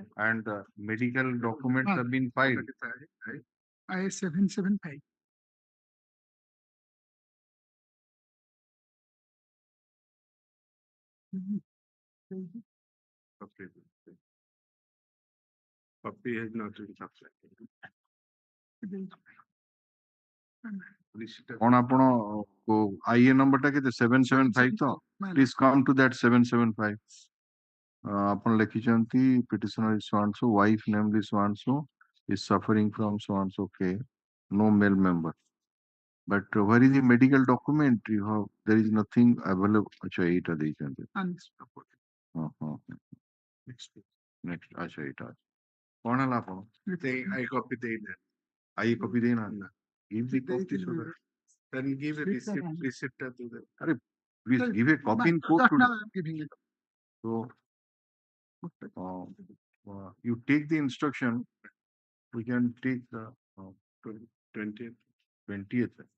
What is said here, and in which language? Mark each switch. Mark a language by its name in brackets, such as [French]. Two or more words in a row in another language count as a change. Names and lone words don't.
[English] and medical documents have been filed. IA 775. Copy has not been supplied. [Odia] କଣ ଆପଣ [English] IA number [Odia] ଟା କେତେ [English] 775 ତ please come to that 775 [Odia] ଆପଣ ଲେଖିଛନ୍ତି [English] petitioner is so and so wife namely so and so is suffering from so and so care no male member but where is the medical document you have there is nothing available acha [Odia] ଏଇଟା ଦେଇଛନ୍ତି [English] next acha [Odia] ଏଇଟା କଣ ହେଲା ଆପଣ [English] I copy ଦେଇନା give the copy so that then give a receipt to them. Please give a copy in court today. So you take the instruction. We can take the 20th.